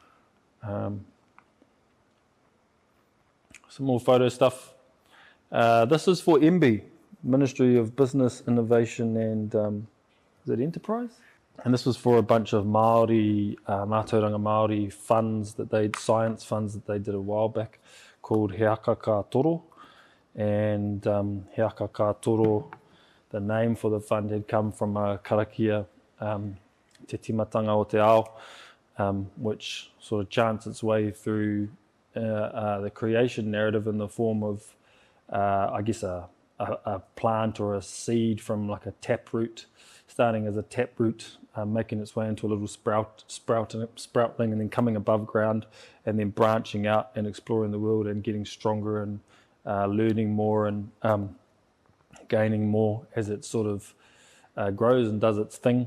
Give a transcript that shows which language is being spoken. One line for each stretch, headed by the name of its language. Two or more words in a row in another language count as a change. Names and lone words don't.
English: Some more photo stuff. This is for MB, Ministry of Business, Innovation and is it Enterprise? And this was for a bunch of Māori,
Māori: Mātauranga Māori
English: science funds that they did a while back, called He Aka Ka Toro. And He Aka Ka Toro, the name for the fund had come from a karakia, Te Timatanga o Te Ao, which sort of chants its way through the creation narrative in the form of, I guess, a plant or a seed from like a taproot, starting as a taproot, making its way into a little sproutling, and then coming above ground, and then branching out and exploring the world and getting stronger and learning more and gaining more as it sort of grows and does its thing.